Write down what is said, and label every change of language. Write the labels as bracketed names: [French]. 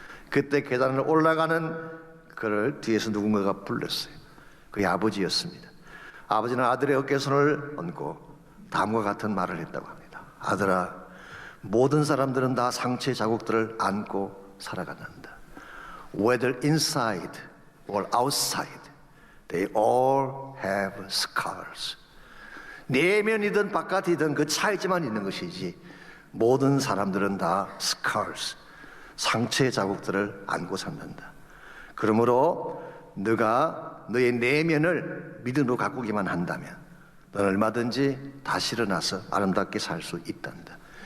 [Korean] 그때 계단을 올라가는 그를 뒤에서 누군가가 불렀어요. 그의 아버지였습니다. 아버지는 아들의 어깨손을 얹고 다음과 같은 말을 했다고 합니다. 아들아, 모든 사람들은 다 상처의 자국들을 안고 살아간다. [English] Whether inside or outside, they all have scars. [Korean] 내면이든 바깥이든 그 차이지만 있는 것이지 모든 사람들은 다 scars, 상처의 자국들을 안고 산다. 그러므로 너가 너의 내면을 믿음으로 가꾸기만 한다면 너는 얼마든지 다시 일어나서 아름답게 살 수 있단다.